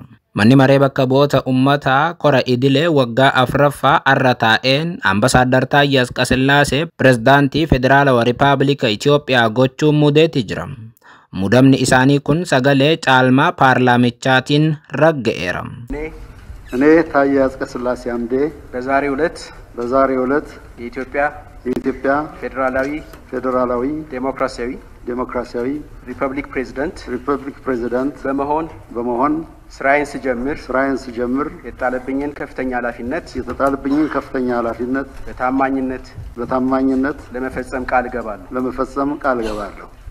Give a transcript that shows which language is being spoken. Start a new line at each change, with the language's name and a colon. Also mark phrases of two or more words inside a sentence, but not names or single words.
Oromo: Manni maree bakka bu'oota uummataa kora idilee waggaa 4ffaa arra taa'een Ambasaaddar Taayee Asqasillaasee pirezidaantii Federaalawaa Rippaabilika Itiyoophiyaa gochuun muudeeti jira. Muudamni isaanii kun sagalee caalmaa paarlaamichaatiin ragga'eera.
Amharic: እኔ ታዬ አጽቀሥላሴ አምዴ በዛሬው ዕለት የኢትዮጵያ ፌዴራላዊ ዴሞክራሲያዊ ሪፐብሊክ ፕሬዝዳንት በመሆን ስራዬን ስጀምር የጣለብኝን ከፍተኛ ኃላፊነት በታማኝነት ለመፈጸም ቃል እገባለሁ።